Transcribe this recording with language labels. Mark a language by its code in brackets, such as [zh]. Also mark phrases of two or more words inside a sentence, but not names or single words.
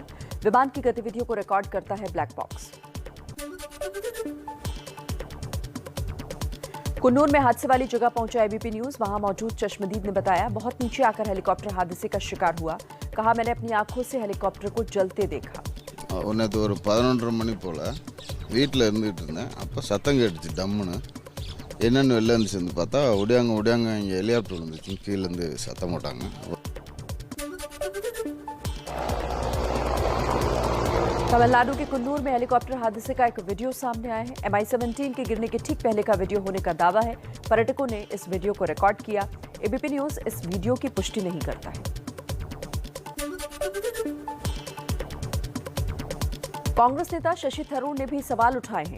[hi] विमान की गतिविधियों को रिकॉर्ड करता है ब्लैक बॉक्स। कुन्नूर में हादसे वाली जगह पहुंचा एबीपी न्यूज। वहां मौजूद चश्मदीद ने बताया, बहुत नीचे आकर हेलीकॉप्टर हादसे का शिकार हुआ। कहा, मैंने अपनी आंखों से हेलीकॉप्टर को जलते देखा। [ta] நேற்று ஒரு 11:30 மணி போல் வீட்டில் இருந்துகிட்டு இருந்தேன். அப்போ சத்தம் கேட்டுச்சு டம்முன்னு. என்னென்னு வெளில இருந்துச்சு வந்து பார்த்தா ஒடியாங்க இங்கே ஹெலிகாப்டர் இருந்துச்சு. கீழேருந்து சத்தம் போட்டாங்க. [hi] तमिलनाडु के कुन्नूर में हेलीकॉप्टर हादसे का एक वीडियो सामने आया है। MI-17 के गिरने के ठीक पहले का वीडियो होने का दावा है। पर्यटकों ने इस वीडियो को रिकॉर्ड किया। एबीपी न्यूज इस वीडियो की पुष्टि नहीं करता है। कांग्रेस नेता शशि थरूर ने भी सवाल उठाए हैं।